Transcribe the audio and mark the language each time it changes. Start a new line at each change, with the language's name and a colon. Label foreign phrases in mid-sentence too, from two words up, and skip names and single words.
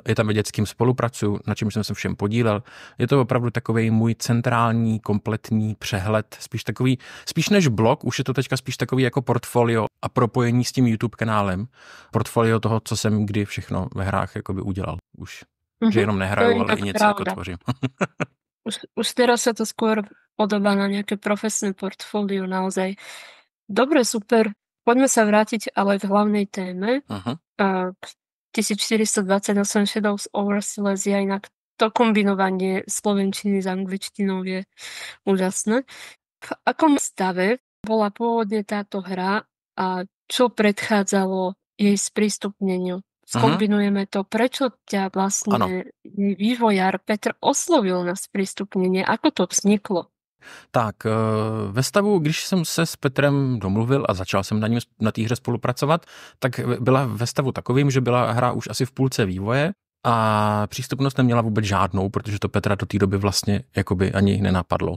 Czech: Je tam vidět, s kým spolupracuju, na čem jsem se všem podílel. Je to opravdu takový můj centrální, kompletní přehled. Spíš než blog, už je to teďka spíš takový jako portfolio a propojení s tím YouTube kanálem. Portfolio toho, co jsem kdy všechno ve hrách jakoby udělal už. Že jenom nehraju, ale i něco jako tvořím.
Slovak: Už teraz sa to skôr podobá na nejaké profesné portfólio naozaj. Dobre, super. Poďme sa vrátiť ale k hlavnej téme. 1428 Shadows over Silesia, inak to kombinovanie slovenčiny s angličtinou je úžasné. V akom stave bola pôvodne táto hra a čo predchádzalo jej sprístupneniu? Skombinujeme to. Prečo ťa vlastne vývojár Petr oslovil na sprístupnenie? Ako to vzniklo?
Czech: Tak, ve stavu, když jsem se s Petrem domluvil a začal jsem na té hře spolupracovat, tak byla ve stavu takovým, že byla hra už asi v půlce vývoje a přístupnost neměla vůbec žádnou, protože to Petra do té doby vlastně jakoby ani nenapadlo.